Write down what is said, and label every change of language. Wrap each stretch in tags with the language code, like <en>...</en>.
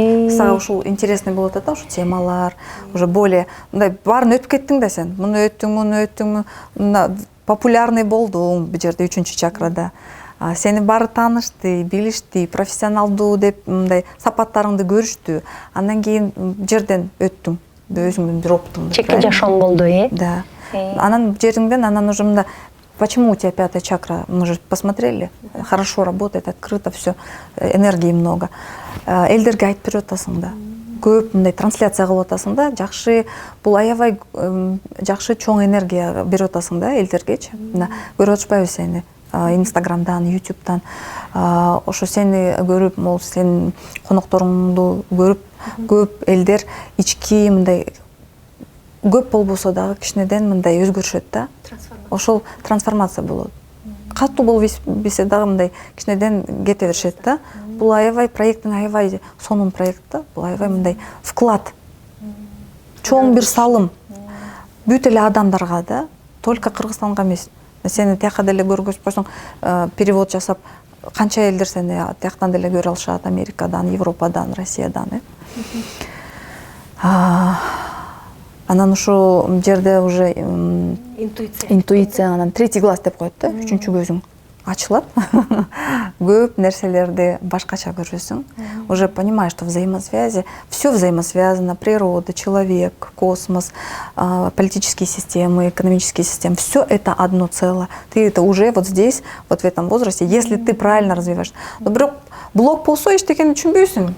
<ky>Сага ушул интересный болуп атат да, ушул темалар, уже более мындай баарын өтүп кеттиң да сен. Муну өттүң, популярный болдуң бул жерде 3-чү чакрада. Сени баары таанышты, билишти, профессионалдуу деп мындай сапаттарыңды көрүштү. Андан кийин жерден өттүң, өзүңдүн бир опытыңды. Чекти жашоом болду, Да.</ky> <ru>Анан жериңден, анан уже мында, почему у тебя 5-я чакра, мы же посмотрели, хорошо работает, открыто все, энергии много.</ru> <ky>Элдерге айтып берип атасың да. Көп мындай трансляция кылып атасың да, жакшы, бул аябай жакшы чоң энергия берип атасың да элдергечи. Мына көрүп атышпайбы сени? Инстаграмдан, ютубтан, ошо сени көрүп, могул сенин конокторуңду көрүп, көп элдер ички мындай көп болбосо дагы кичинеден мындай өзгөрүшөт да. Ошол трансформация болот. Катуу болуп билсе дагы мындай кичинеден кете беришет да. Бул аябай проекттин аябай сонун проект да. Бул аябай мындай вклад. Чоң бир салым. Бүт эле адамдарга да, только Кыргызстанга эмес. Сени тияка деле көргөзүп койсоң, перевод жасап, канча элдер сени тияктан деле көрө алышат, Америкадан, Европадан, Россиядан. Анан ушул жерде уже интуиция, анан 3-й глаз деп коет да, 3-чү көзүң ачылат. Көп нерселерди башкача көрөсүң.</ky> <ru>Уже понимаешь, что взаимосвязи, все взаимосвязано, природа, человек, космос, политические системы, экономические системы, все это одно целое. Ты это уже вот здесь, вот в этом возрасте, если ты правильно развиваешь.</ru> <ky>Но бирок блок болсо эчтекени түшүнбөйсүң.</ky>